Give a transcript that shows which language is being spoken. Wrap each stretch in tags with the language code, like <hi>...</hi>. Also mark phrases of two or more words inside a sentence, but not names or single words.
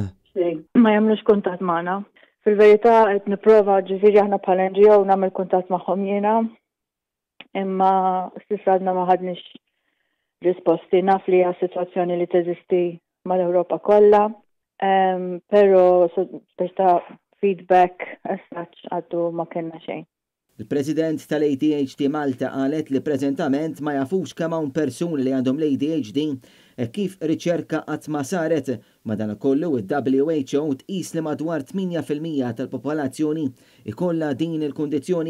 <mt>Ma jagħmlux kuntatt magħna. Fil-verità qed nipprova ġifieri aħna bħala NGO nagħmel kuntatt magħhom jiena, imma s'issa għadna ma ħadniex risposti. Naf li hija sitwazzjoni li teżisti mal-Ewropa kollha, però ta'</mt> <en>feedback as such</en> <mt>għaddu ma kellna xejn. Il-President tal-ADHD Malta qalet li preżentament ma jafux kemm hawn persuni li għandhom l-ADHD kif riċerka qatt ma saret. Madankollu il-WHO tqis li madwar 8% tal-popolazzjoni ikollha din il-kundizzjoni.</mt>